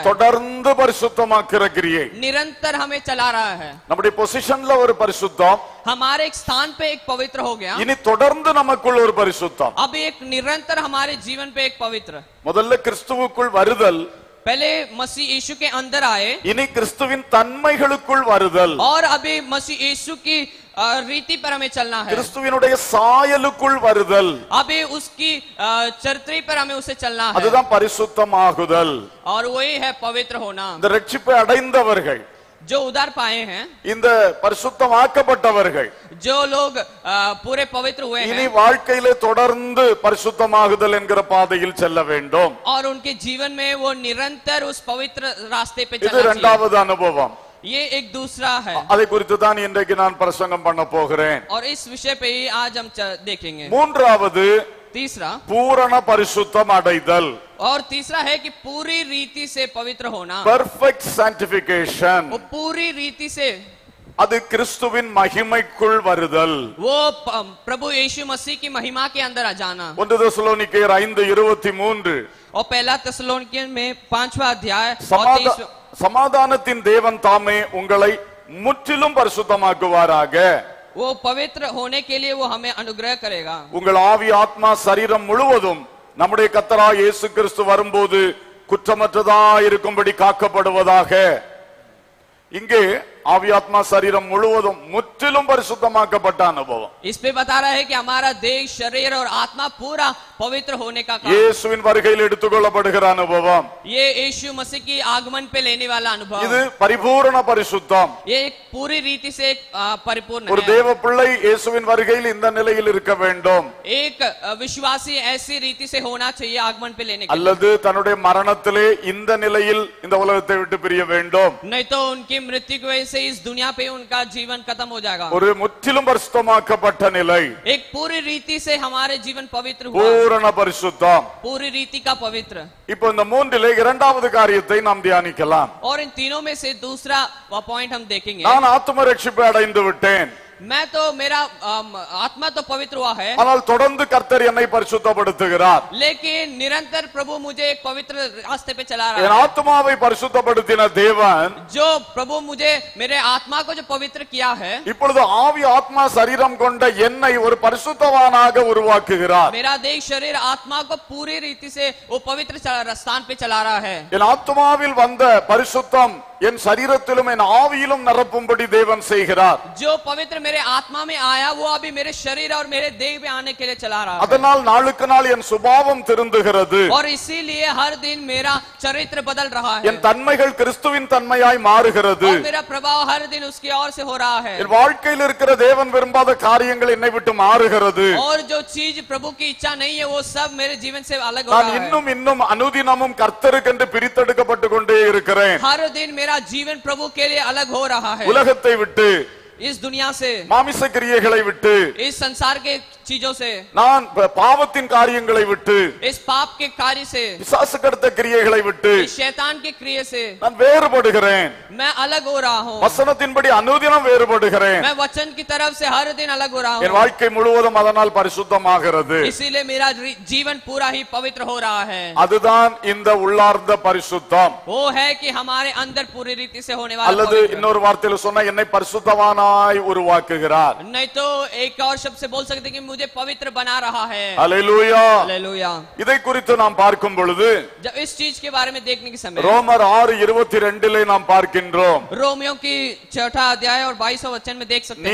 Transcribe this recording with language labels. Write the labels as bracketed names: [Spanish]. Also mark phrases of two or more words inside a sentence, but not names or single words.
[Tamil] தொடர்ந்து பரிசுத்தமாக்குற கிரியை. [Hindi] निरंतर हमें चला रहा है. [Tamil] நம்முடைய பொசிஷன்ல ஒரு பரிசுத்தம், [Hindi] हमारे एक स्थान पे एक पवित्र हो गया. [Tamil] இனி தொடர்ந்து நமக்குள் ஒரு பரிசுத்தம். [Hindi] अभी एक निरंतर हमारे जीवन पे एक पवित्र. [Tamil] முதல்ல கிறிஸ்துவுக்குள் வருதல், [Hindi] पहले मसीह यीशु के अंदर आए [Tamil] இனி கிறிஸ்துவின் தன்மைகளுக்குள் வருதல், [Hindi] और अभी मसीह यीशु की रीति पर हमें चलना है। [Tamil] கிறிஸ்துவினுடைய சாயலுக்குள் வருதல், [Hindi] अभी उसकी चरित्र पर हमें उसे चलना है [Tamil] அதுதான் பரிசுத்தமாகுதல். [Hindi] और वही है पवित्र होना। [Tamil] இந்த ரட்சிப்பை அடைந்தவர்கள், [Hindi] जो उद्धार पाए हैं, [Tamil] இந்த பரிசுத்தமாக்கப்பட்டவர்கள் [Hindi] जो लोग पूरे पवित्र हुए [Tamil] இனி [Hindi] हैं [Tamil] வாழ்க்கையிலே தொடர்ந்து பரிசுத்தமாகுதல் என்கிற பாதையில் செல்ல வேண்டும். [Hindi] और उनके जीवन में वो निरंतर उस पवित्र रास्ते पे [Tamil] இது [Hindi] चलना चाहिए। [Tamil] இரண்டாவது அனுபவம். [Hindi] ये एक दूसरा है [Tamil] அதை குறித்து தான் இன்றைக்கு நான் பிரசங்கம் பண்ண போகிறேன். [Hindi] और इस विषय पे ही आज हम देखेंगे। [Tamil] மூன்றாவது [Hindi] तीसरा, [Tamil] பூரண பரிசுத்தம் அடைதல், [Hindi] और तीसरा है कि पूरी रीति से पवित्र होना। [English] perfect sanctification, [Hindi] वो पूरी रीति से, [Tamil] அது கிறிஸ்துவின் மகிமைக்குள் வருதல். [Hindi] वो प्रभु यीशु मसीह की महिमा के अंदर आ जाना। [Tamil] 1 தெசலோனிக்கேயர் 5:23 [Hindi] और पहला तेसलोनिकियन में 5वां अध्याय और [Tamil] சமாதா- 23 சமாதானத்தின் தேவன் தாமே உங்களை முற்றிலும் பரிசுத்தமாக்குவாராக. [Hindi] वो पवित्र होने के लिए वो हमें अनुग्रह करेगा। [Tamil] உங்கள் ஆவி ஆத்மா சரீரம் முழுவதும் நம்முடைய கர்த்தராகிய இயேசு கிறிஸ்து வரும்போது குற்றமற்றதாய் இருக்கும்படி காக்கப்படுவதாக. இங்கே ஆவி ஆத்மா சரீரம் முழுவதும் முற்றிலும் பரிசுத்தமாக்கப்பட்ட அனுபவம். [Hindi] इस पे बता रहा है कि हमारा देह, शरीर और आत्मा पूरा पवित्र होने का काम। [Tamil] இயேசுவின் வருகையில் எடுத்துக்கொள்ளப்படுகிற அனுபவம், [Hindi] ये यीशु मसीह की आगमन पे लेने वाला अनुभव, [Tamil] இது பரிபூரண பரிசுத்தம். [Hindi] ये एक पूरी रीति से परिपूर्ण [Tamil] ஒரு [Hindi] है। [Tamil] தேவ பிள்ளை இயேசுவின் வருகையில் இந்த நிலையில் இருக்க வேண்டும், [Hindi] एक विश्वासी ऐसी रीति से होना चाहिए आगमन पे लेने के लिए। [Tamil] அல்லது தன்னுடைய மரணத்திலே இந்த நிலையில் இந்த உலகத்தை விட்டு பிரிய வேண்டும். [Hindi] नहीं तो उनकी मृत्यु की वजह से इस दुनिया पे उनका जीवन खत्म हो जाएगा। [Tamil] ஒரு முற்றிலும் பரிசுத்தமாக்கப்பட்ட நிலை, [Hindi] एक पूरी रीति से हमारे जीवन पवित्र हुआ, [Tamil] பூரண பரிசுத்தம். [Hindi] पूरी रीति का पवित्र। [Tamil] இப்போ இந்த மூன்றிலே இரண்டாவது காரியத்தை நாம் தியானிக்கலாம். [Hindi] और इन तीनों में से दूसरा पॉइंट हम देखेंगे। [Tamil] நான் ஆத்தும ரட்சிப்பை அடைந்து விட்டேன், [Hindi] मैं तो मेरा आत्मा तो पवित्र हुआ है, [Tamil] ஆனால் தொடர்ந்து கர்த்தர் என்னை பரிசுத்தப்படுத்துகிறார். [Hindi] लेकिन निरंतर प्रभु मुझे एक पवित्र रास्ते पे चला [Tamil] என் [Hindi] रहा है। [Tamil] ஆத்மாவை பரிசுத்தப்படுத்தின தேவன் [Hindi] जो प्रभु मुझे, मेरे आत्मा को जो पवित्र किया है, [Tamil] இப்பொழுது ஆவி ஆத்மா சரீரம் கொண்ட என்னை ஒரு பரிசுத்தவானாக உருவாக்குகிறார். [Hindi] मेरा देह, शरीर, आत्मा को पूरी रीति से वो पवित्र स्थान पे चला रहा है। [Tamil] என் ஆத்மாவில் வந்த பரிசுத்தம் என் சரீரத்திலும் என் ஆவியிலும் நிரப்பும்படி தேவன் செய்கிறார். [Hindi] जो पवित्र मेरे आत्मा में आया वो अभी मेरे शरीर और मेरे देह में आने के लिए चला रहा है। [Tamil] அதனால் நாளுக்கு நாள் என் சுபாவம் திருந்துகிறது, [Hindi] और इसीलिए हर दिन मेरा चरित्र बदल रहा है, [Tamil] என் தன்மைகள் கிறிஸ்துவின் தன்மையாய் மாறுகிறது. [Hindi] और मेरा प्रभाव हर दिन उसकी ओर से हो रहा है। [Tamil] என் வாழ்க்கையில் இருக்கிற தேவன் விரும்பாத காரியங்கள் என்னை விட்டு மாறுகிறது. [Hindi] और जो चीज प्रभु की इच्छा नहीं है वो सब मेरे जीवन से अलग हो [Tamil] நான் [Hindi] रहा है। [Tamil] இன்னும் இன்னும் அனுதினமும் கர்த்தருக்கென்று பிரித்தெடுக்கப்பட்டு கொண்டே இருக்கிறேன். [Hindi] हर दिन मेरा जीवन प्रभु के लिए अलग हो रहा है। [Tamil] உலகத்தை விட்டு, [Hindi] इस दुनिया से, [Tamil] மாமிச கிரியைகளை விட்டு, [Hindi] इस संसार के चीजों से, [Tamil] நான் பாவத்தின் காரியங்களை விட்டு, [Hindi] इस पाप के कार्य से, [Tamil] பிசாசு கடுத்த கிரியைகளை விட்டு [Hindi] इस शैतान के क्रिया से [Tamil] நான் வேறுபடுகிறேன். [Hindi] मैं अलग हो रहा हूँ। [Tamil] வசனத்தின்படி அனுதினம் வேறுபடுகிறேன். [Hindi] मैं वचन की तरफ से हर दिन अलग हो रहा [Tamil] என் [Hindi] हूँ। [Tamil] வாழ்க்கை முழுவதும் அதனால் பரிசுத்தமாகிறது. [Hindi] इसीलिए मेरा जीवन पूरा ही पवित्र हो रहा है। [Tamil] அதுதான் இந்த உள்ளார்ந்த பரிசுத்தம். [Hindi] वो है कि हमारे अंदर पूरी रीति से होने वाला [Tamil] அல்லது [Hindi] पवित्र। [Tamil] இன்னொரு வார்த்தையில சொன்னா என்னை பரிசுத்தவானாய் உருவாக்குகிறார். [Hindi] नहीं तो एक और शब्द से बोल सकते कि मुझे पवित्र बना रहा है। [Tamil] அல்லேலூயா. [Hindi] हालेलुया। [Tamil] இதை குறித்து நாம் பார்க்கும் பொழுது [Hindi] जब इस चीज के बारे में देखने के समय [Tamil] ரோமர் 6:22 நாம் பார்க்கின்றோம், [Hindi] रोमियो की 6 अध्याय और 22 वचन में देख सकते हैं,